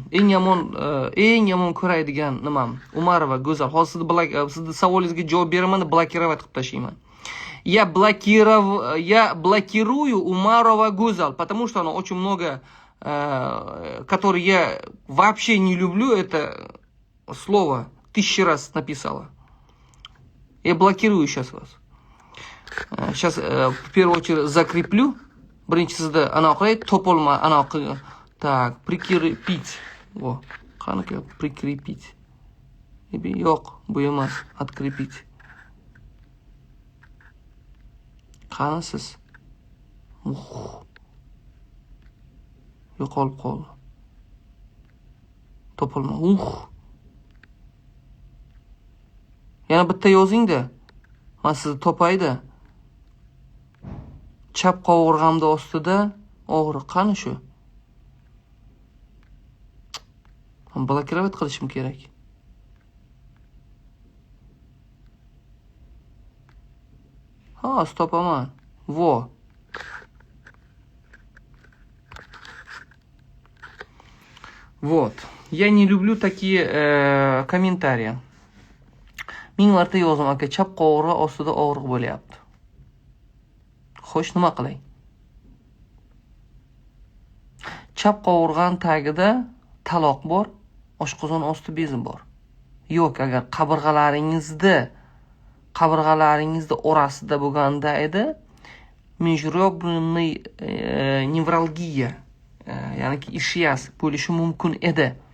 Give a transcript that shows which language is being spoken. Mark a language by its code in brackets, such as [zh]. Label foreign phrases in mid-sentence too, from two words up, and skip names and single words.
[uz] Eng yomon ko'radigan nimam? Umarova go'zal. Hozir sizni savolingizga javob beraman, blokировать qilib tashlayman. [ru] Я блокирую Умарова Гузал, потому что она очень много, который я вообще не люблю, это слово 1000 раз написала. Я блокирую сейчас вас. Сейчас в первую очередь закреплю. [uz] Birinchisi anaqa topolma anaqa. [ru] Так, прикрепить. Во, [uz] qanaqa прикрепить. Yo'q, bu emas, открепить. Qanisiz? Yo'qolib qoldi. Topolma. Yana bitta yozing-da. Men sizni topayda. Chap qovurg'amda ostida og'riq qani shu? Men blokirovать qilishim kerak. Ha, topaman. Vo. [ru] Вот. Я не люблю такие комментарии. [uz] Ming marta yozdim, aka, chap qovurg'a ostida og'riq bo'lyapti. Xo'sh, nima qilay? Chap qovurg'aning tagida taloq bor, oshqozon osti bezi bor. Yo'q, agar qabirg'alaringizda orasida bo'lganda edi, [ru] межреберный невралгия, [uz] ya'ni ischias bo'lishi mumkin edi.